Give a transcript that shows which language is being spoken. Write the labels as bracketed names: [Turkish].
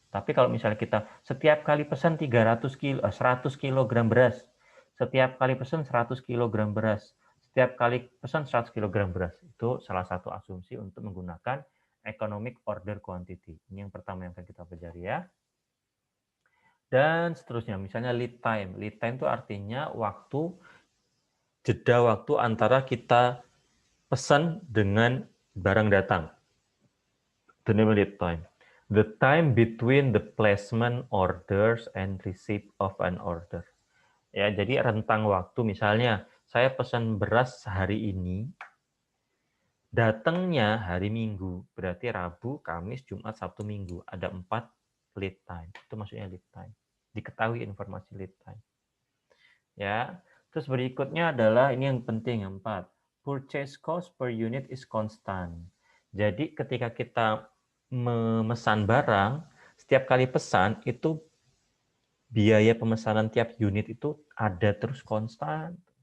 [Indonesian] Tapi kalau misalnya kita setiap kali pesan 100 kilogram beras, setiap kali pesan 100 kilogram beras, setiap kali pesan 100 kilogram beras, itu salah satu asumsi untuk menggunakan economic order quantity. Ini yang pertama yang akan kita pelajari ya. Dan seterusnya, misalnya lead time. Lead time itu artinya jeda waktu antara kita pesan dengan barang datang. [English] The lead time. The time between the placement orders and receipt of an order. [Indonesian] Ya, jadi rentang waktu, misalnya saya pesan beras hari ini, datangnya hari Minggu, berarti Rabu, Kamis, Jumat, Sabtu, Minggu. Ada 4 lead time. Itu maksudnya lead time. Diketahui informasi lead time. Ya, terus berikutnya adalah ini yang penting, yang 4. [English] Purchase cost per unit is constant. [Indonesian] Jadi ketika kita memesan barang, setiap kali pesan itu biaya pemesanan tiap unit itu ada terus konstan.